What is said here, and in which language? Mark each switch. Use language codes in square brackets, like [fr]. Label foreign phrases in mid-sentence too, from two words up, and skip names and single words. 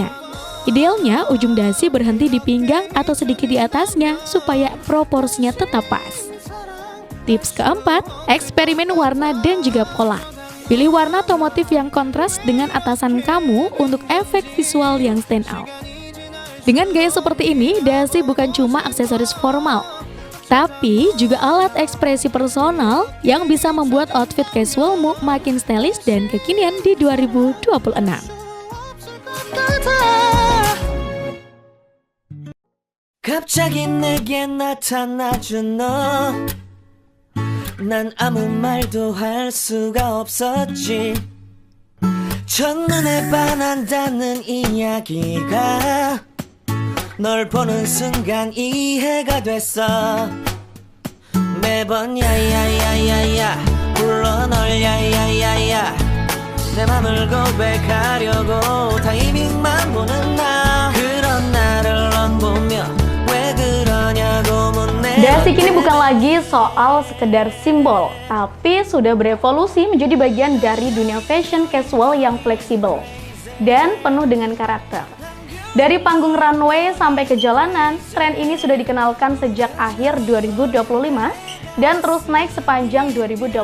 [id] Idealnya ujung Dasi berhenti di pinggang atau sedikit di atasnya supaya proporsinya tetap pas. Tips keempat, eksperimen warna dan juga pola. Pilih warna atau motif yang kontras dengan atasan kamu untuk efek visual yang [en] stand out. [id] Dengan gaya seperti ini, Dasi bukan cuma aksesoris formal, tapi juga alat ekspresi personal yang bisa membuat outfit casualmu makin stylish dan kekinian di 2026. [ko] 갑자기 내게 나타나준 너 난 아무 말도 할 수가 없었지 첫눈에 반한다는 이야기가 널 보는 순간 이해가 됐어 매번 야야야야야 불러 널 야야야야 내 맘을 고백하려고 타이밍만 보는 나 그런 나를 넌 보며 왜 그러냐고 묻네 [id] Dasi kini bukan lagi soal sekedar simbol, tapi sudah berevolusi menjadi bagian dari dunia [en] fashion casual [id] yang fleksibel dan penuh dengan karakter. Dari panggung runway sampai ke jalanan, tren ini sudah dikenalkan sejak akhir 2025 dan terus naik sepanjang 2026.